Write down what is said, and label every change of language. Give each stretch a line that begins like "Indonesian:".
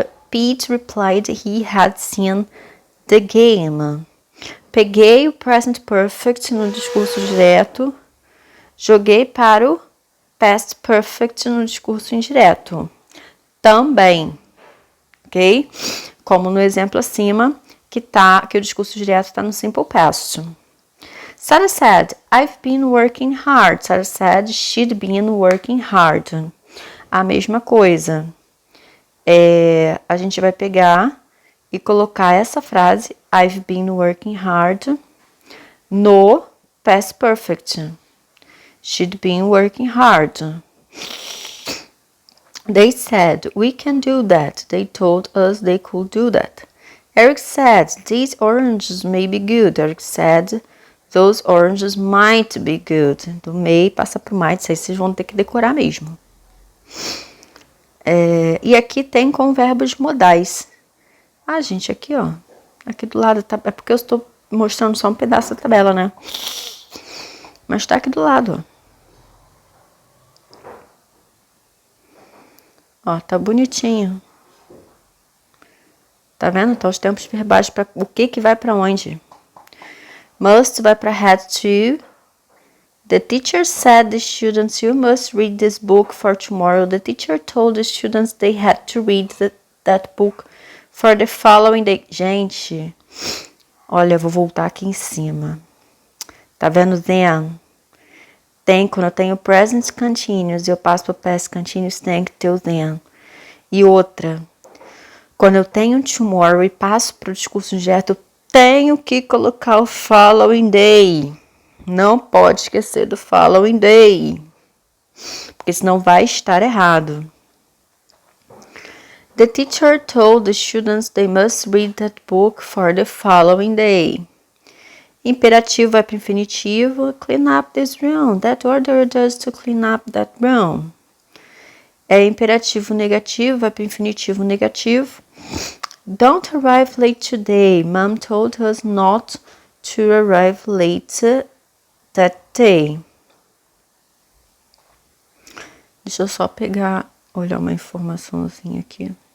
English: Pete replied he had seen the game.
Portuguese: Peguei o Present Perfect no discurso direto, joguei para o Past Perfect no discurso indireto. Também, ok? Como no exemplo acima, que o discurso direto está no Simple Past.
English: Sarah said, I've been working hard. Sarah said she'd been working hard.
Portuguese: A mesma coisa. A gente vai pegar e colocar essa frase,
English: I've been working hard,
Portuguese: no past perfect.
English: She'd been working hard. They said, we can do that. They told us they could do that. Eric said, these oranges may be good. Eric said, those oranges might be good.
Portuguese: Do may passa pro might, isso aí vocês vão ter que decorar mesmo. E aqui tem com verbos modais. Ah, gente, aqui, ó. Aqui do lado, tá, é porque eu estou mostrando só um pedaço da tabela, né? Mas tá aqui do lado, ó. Ó, tá bonitinho. Tá vendo? Tá os tempos verbais para o que vai para onde. Must vai para had to.
English: The teacher said the students, you must read this book for tomorrow. The teacher told the students they had to read that book for the following day.
Portuguese: Gente, olha, eu vou voltar aqui em cima. Tá vendo then? Tem, quando eu tenho present continuous e eu passo para past continuous, tem que ter o then. E outra, quando eu tenho tomorrow e passo para o discurso direto, eu tenho que colocar o following day. Não pode esquecer do following day, porque senão vai estar errado.
English: The teacher told the students they must read that book for the following day.
Portuguese: Imperativo vai para infinitivo.
English: Clean up this room. That ordered us to clean up that room.
Portuguese: Imperativo negativo vai para infinitivo negativo.
English: Don't arrive late today. Mom told us not to arrive late that day.
Portuguese: Deixa eu só olhar uma informaçãozinha aqui.